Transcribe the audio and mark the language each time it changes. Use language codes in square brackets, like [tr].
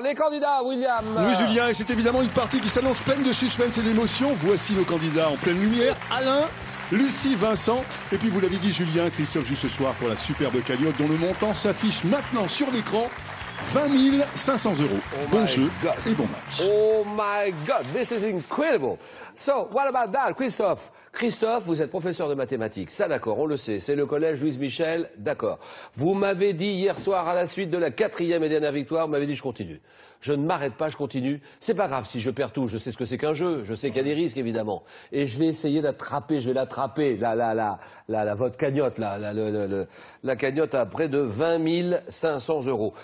[fr] Les candidats, William. Oui Julien, et c'est évidemment une partie qui s'annonce pleine de suspense et d'émotion. Voici nos candidats en pleine lumière. Alain, Lucie, Vincent, et puis vous l'avez dit Julien, Christophe joue ce soir pour la superbe cagnotte dont le montant s'affiche maintenant sur l'écran. 20 500 €. Bon jeu et bon match. [en] Oh my God, this is incredible. So, what about that, Christophe? [fr] Christophe, vous êtes professeur de mathématiques. Ça, d'accord, on le sait. C'est le collège Louise Michel, d'accord. Vous m'avez dit hier soir, à la suite de la 4e et dernière victoire, vous m'avez dit je continue. Je ne m'arrête pas, je continue. C'est pas grave si je perds tout. Je sais ce que c'est qu'un jeu. Je sais qu'il y a des risques, évidemment. Et je vais essayer d'attraper, je vais l'attraper, votre cagnotte, la cagnotte à près de 20 500 €.